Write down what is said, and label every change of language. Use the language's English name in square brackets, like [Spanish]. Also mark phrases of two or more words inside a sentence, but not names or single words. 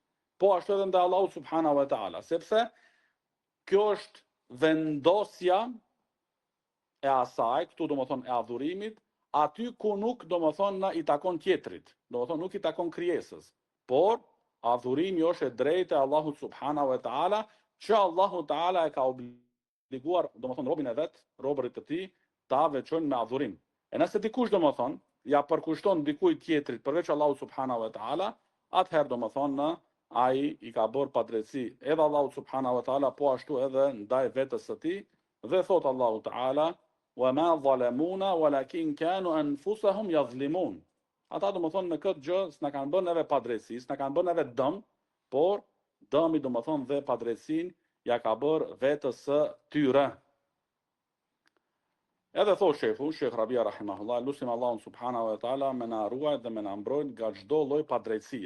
[Albanian] Po ashtu edhe ndaj Allahut [Arabic] سبحانه وتعالى, [Albanian] sepse kjo është vendosja e asaj, këtu domethënë e adhurimit, aty ku nuk domethënë i takon tjetrit, domethënë nuk i takon krijesës, por adhurimi është e drejtë e Allahut [Arabic] سبحانه وتعالى, [Albanian] që Allahu taala e ka obliguar domethënë robën e vet, robërit të tij, ta veçojnë me adhurim. E nëse dikush domethënë ja përkushton dikujt tjetrit përveç Allahut [Arabic] سبحانه وتعالى, [Albanian] atëherë domethënë ai i ka bërë padrejtësi edhe Allahu subhanahu wa taala, po ashtu edhe ndaj vetës së tij, dhe thot Allahu taala: [Arabic] "وما ظلمونا ولكن كانوا أنفسهم يظلمون." [Albanian] Ata domethënë me këtë gjë s'na kanë bërë neve padrejtësi, s'na kanë bërë neve dëm, por dëmi domethënë dhe padrejtësinë ja ka bërë vetës së tyre. Edhe thot shehu, Sheikh Rabia rahimahullah, lutim Allahun [Arabic] سبحانه وتعالى [Albanian] me na ruaj dhe me na mbrojt nga çdo lloj padrejtësie.